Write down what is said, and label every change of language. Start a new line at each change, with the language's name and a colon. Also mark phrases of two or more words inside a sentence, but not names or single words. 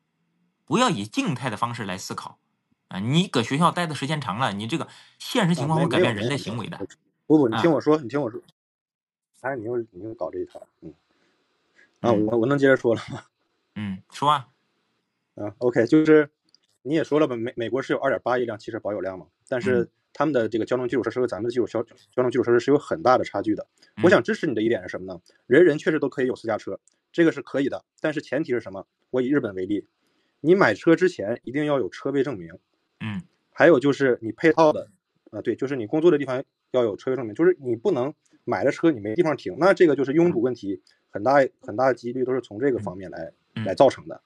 Chinese: 不要以靜態的方式來思考啊！你搁學校待的時間長了，你這個現實情況會改變人的行為的。不，你聽我說，哎，你又搞這一套，我能接着說了嗎？說啊。 OK，就是你也說了吧，美國是有2.8億輛汽車保有量嘛，但是他們的這個交通基礎設施和咱們的交通基礎設施是有很大的差距的。我想支持你的一點是什麼呢？人人確實都可以有私家車，這個是可以的，但是前提是什麼？我以日本為例，你買車之前一定要有車位證明，還有就是你配套的，對，就是你工作的地方要有車位證明，就是你不能買了車你沒地方停，那這個就是擁堵問題，很大的幾率都是從這個方面來造成的。